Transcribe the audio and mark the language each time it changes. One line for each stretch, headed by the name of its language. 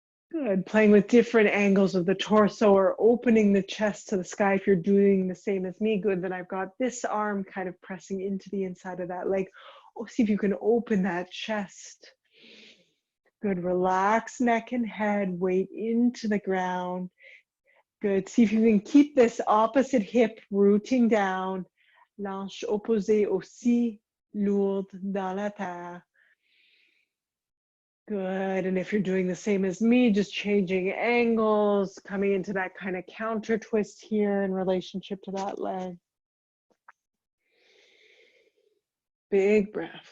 English: Good. Playing with different angles of the torso or opening the chest to the sky if you're doing the same as me. Good. Then I've got this arm kind of pressing into the inside of that leg. Oh, see if you can open that chest. Good, relax neck and head, weight into the ground. Good, see if you can keep this opposite hip rooting down.
French: L'anche opposée aussi lourde dans la terre.
English: Good, and if you're doing the same as me, just changing angles, coming into that kind of counter twist here in relationship to that leg. Big breath.